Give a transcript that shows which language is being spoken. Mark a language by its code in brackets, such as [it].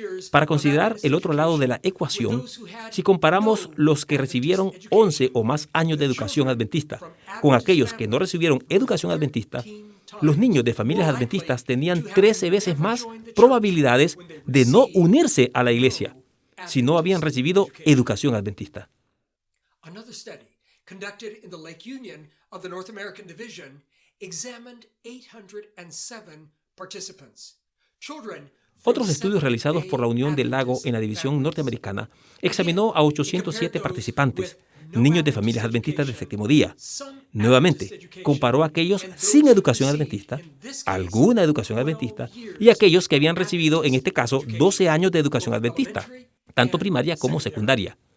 [es] Para considerar el otro lado de la ecuación, si comparamos los que recibieron 11 o más años de educación adventista con aquellos que no recibieron educación adventista, los niños de familias adventistas tenían 13 veces más probabilidades de no unirse a la iglesia si no habían recibido educación adventista. [en] Another study conducted in the Lake Union of the North American Division examined 807 participants. [es] Otros estudios realizados por la Unión del Lago en la División Norteamericana examinó a 807 participantes, niños de familias adventistas del séptimo día. Nuevamente, comparó a aquellos sin educación adventista, alguna educación adventista, y aquellos que habían recibido, en este caso, 12 años de educación adventista, tanto primaria como secundaria.